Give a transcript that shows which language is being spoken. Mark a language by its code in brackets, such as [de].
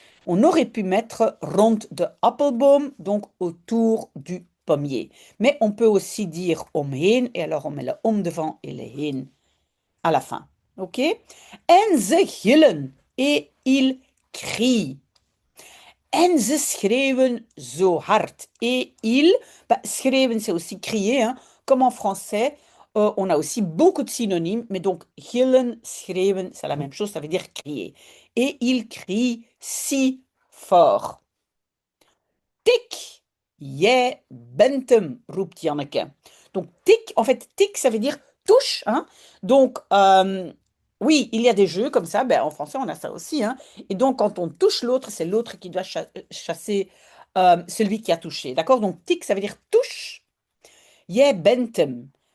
[fr] On aurait pu mettre [nl] rond de appelboom, [fr] donc autour du pommier. Mais on peut aussi dire omheen, et alors on met le om devant et le heen à la fin. Ok? [nl] En ze gillen, [fr] et ils crient. [nl] En ze schreeuwen zo hard. [fr] Et ils, bah, schreeuwen c'est aussi crier, hein. Comme en français, on a aussi beaucoup de synonymes, mais donc gillen, schreeuwen, c'est la même chose, ça veut dire crier. Et ils crient si fort. [nl] Tik, jij bent hem, roept Janneke. [fr] Donc tik, en fait, tik, ça veut dire touche, hein. Donc, oui, il y a des jeux comme ça, ben, en français, on a ça aussi, hein. Et donc, quand on touche l'autre, c'est l'autre qui doit chasser celui qui a touché. D'accord? Donc, tik, ça veut dire touche. [nl] Jij bent hem.